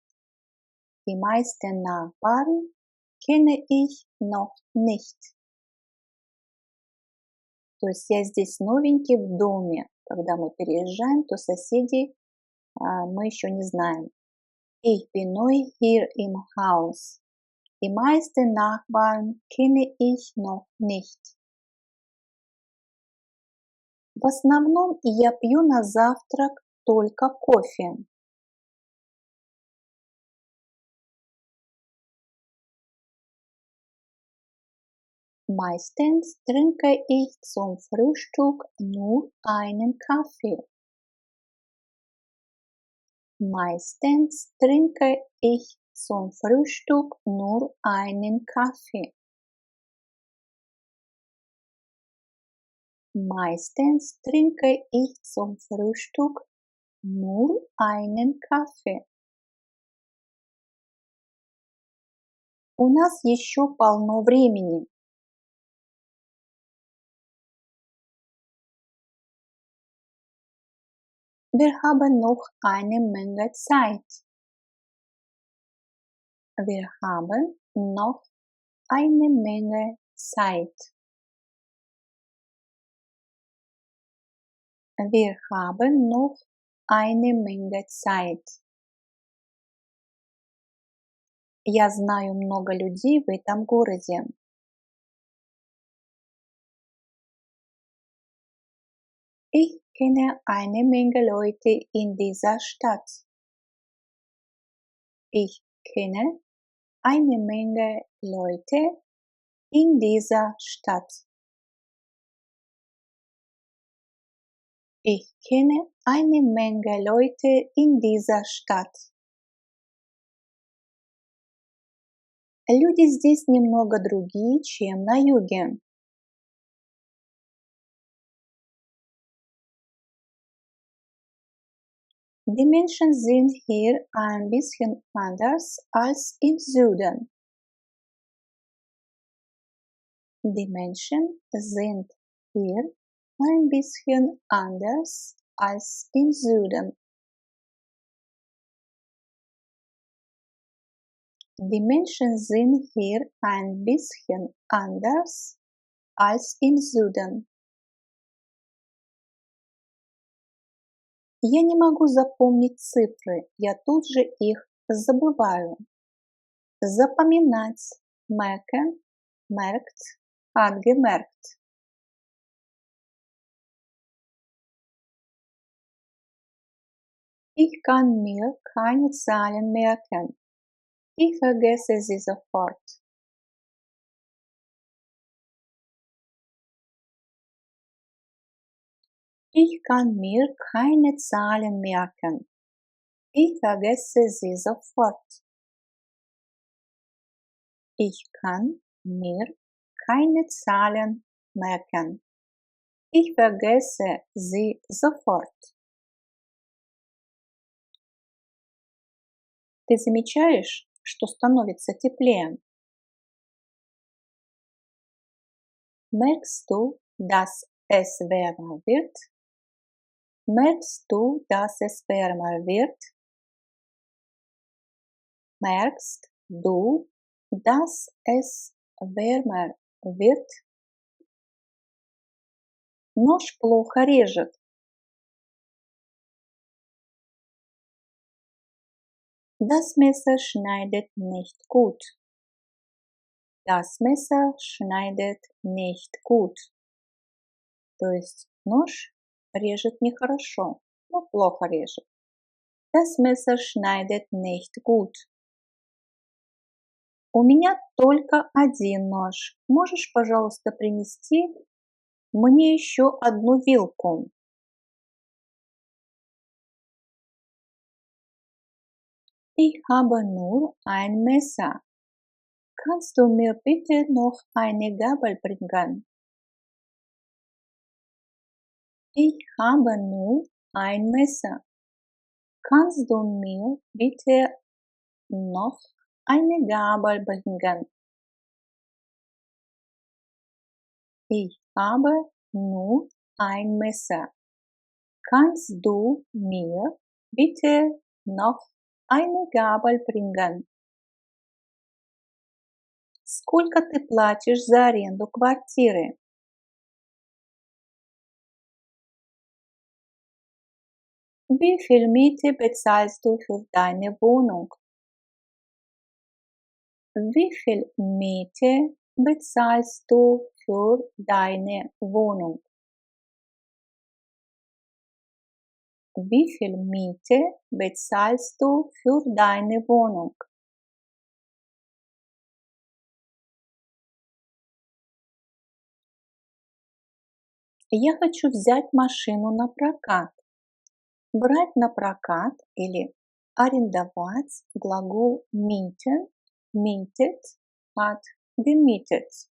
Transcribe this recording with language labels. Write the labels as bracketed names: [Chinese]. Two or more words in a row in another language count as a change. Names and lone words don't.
[German] Die meisten Nachbarn kenne ich noch nicht. [Russian] То есть я здесь новенький в доме. Когда мы переезжаем, то соседей мы еще не знаем. [German] Ich bin neu hier im Haus. Die meisten Nachbarn kenne ich noch nicht. [Russian] В основном я пью на завтрак только кофе. [German] Meistens trinke ich zum Frühstück nur einen Kaffee. Meistens trinke ich zum Frühstück nur einen Kaffee. Meistens trinke ich zum Frühstück nur einen Kaffee. [Russian] У нас еще полно времени. [German] Wir haben noch eine Menge Zeit. Wir haben noch eine Menge Zeit. Wir haben noch eine Menge Zeit. [Russian] Я знаю много людей в этом городе. [German] Ich kenne eine Menge Leute in dieser Stadt. Ich kenne eine Menge Leute in dieser Stadt. Ich kenne eine Menge Leute in dieser Stadt. [Russian] Люди здесь немного другие, чем на юге. [German] Die Menschen sind hier ein bisschen anders als im Süden. Die Menschen sind hier ein bisschen anders als im Süden. Die Menschen sind hier ein bisschen anders als im Süden. [Russian] Я не могу запомнить цифры, я тут же их забываю. Запоминать. [German] Merken, merkt, angemerkt. Ich kann mir keine Zahlen merken. Ich vergesse sie sofort. Ich kann mir keine Zahlen merken. Ich vergesse sie sofort. Ich kann mir keine Zahlen merken. Ich vergesse sie sofort. [Russian] Ты замечаешь, что становится теплее? [German] Merkst du, dass es wärmer wird? Merkst du, dass es wärmer wird? Merkst du, dass es wärmer wird? [Russian] Нож плохо режет. [German] Das Messer schneidet nicht gut. Das Messer schneidet nicht gut. [Russian] То есть нож режет нехорошо, но плохо режет. [German] Das Messer schneidet nicht gut. [Russian] У меня только один нож. Можешь, пожалуйста, принести мне еще одну вилку? [German] Ich habe nur ein Messer. Kannst du mir bitte noch eine Gabel bringen? Ich habe nur ein Messer. Kannst du mir bitte noch eine Gabel bringen? Ich habe nur ein Messer. Kannst du mir bitte noch eine Gabel bringen? [Russian] Сколько ты платишь за аренду квартиры? [German] Wie viel Miete bezahlst du für deine Wohnung? Wie viel Miete bezahlst du für deine Wohnung? Wie viel Miete bezahlst du für deine Wohnung? [Russian] Я хочу взять машину на прокат. Брать на прокат или арендовать глагол [German] mieten, mietet [Russian] от gemietet.